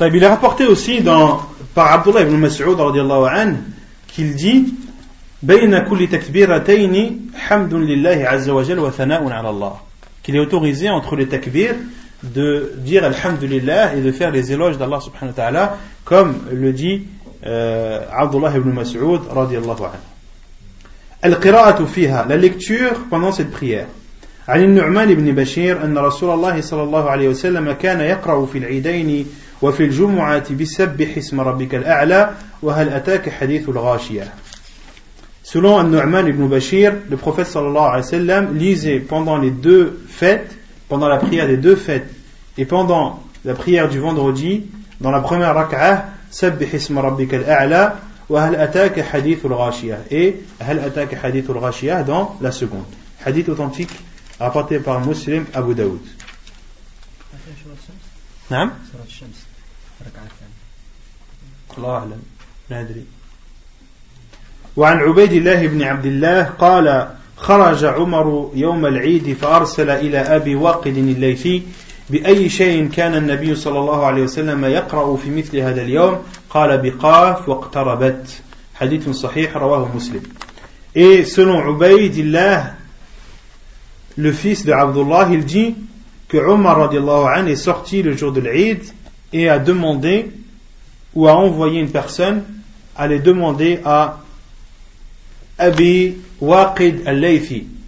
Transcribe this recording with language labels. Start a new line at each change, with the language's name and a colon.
French: Il est rapporté aussi par Abdullah ibn Mas'ud radiyallahu anhu qu'il dit
Arabic: بين كل تكبيرتين حمد لله عز وجل وثناء على الله,
French: qu'il est autorisé entre les takbir de dire alhamdulillah et de faire les éloges d'Allah subhanahu wa ta'ala, comme le dit Abdullah ibn Mas'ud radiyallahu anhu.
Arabic: القراءة فيها,
French: la lecture pendant cette prière.
Arabic: عن النعمان بن بشير أن رسول الله صلى الله عليه وسلم كان يقرأ في العيدين وفي الجمعة بسبح اسم ربك الأعلى وهل أتاك حديث الغاشية.
French: Selon An-Nu'man ibn Bashir, le prophète sallallahu alayhi wa sallam lisait pendant les 2 fêtes, pendant la prière des 2 fêtes et pendant la prière du vendredi, dans la première rak'ah,
Arabic: Sabbih isma rabbika al-a'la wa hal ataka hadithul ghashiyah,
French: et
Arabic: hal ataka hadithul ghashiyah
French: dans la seconde. Hadith authentique rapporté par Muslim, Abu Daoud.
Arabic: نعم الله أعلم لا أدري. وعن عبيد الله بن عبد الله قال خرج عمر يوم العيد فأرسل إلى أبي واقد الليثي بأي شيء كان النبي صلى الله عليه وسلم يقرأ في مثل هذا اليوم قال بقاف واقتربت. حديث صحيح رواه مسلم.
French: Et selon Ubaydillah, le fils de Abdullah, il dit que Omar radiallahu anhu est sorti le jour de l'Eid et a demandé ou a envoyé une personne à aller demander à Abi Waqid al-Laythi.